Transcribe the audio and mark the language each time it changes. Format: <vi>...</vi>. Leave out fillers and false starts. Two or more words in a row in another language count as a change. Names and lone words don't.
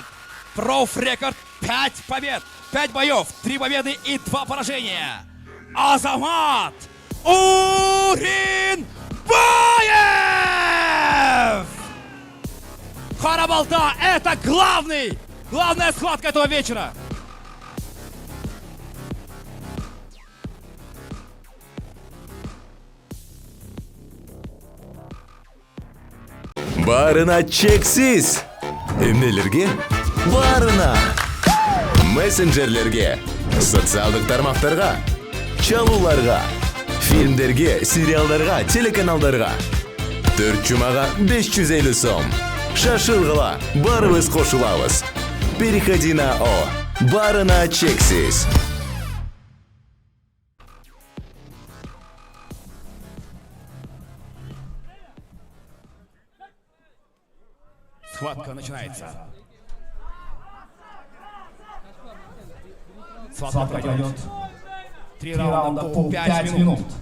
<ru>Профрекорд 5 побед, 5 боев, 3 победы и 2 поражения. Азамат Уринбаев! Карабалта — это главная схватка этого вечера.</ru> <ky>Барына чексиз. Эмнелерге? Барына. Мессенджерлерге, социалдык тармактарга, чалууларга, фильмдерге, сериалдарга, телеканалдарга. 4 жумага 550 сом. Шашылгыла, барыбыз кошулабыз.</ky> <ru>Переходи на О.</ru> <ky>Барына чексиз.</ky> <ru>Схватка начинается. Схватка пройдет 3 раунда по 5 минут.</ru>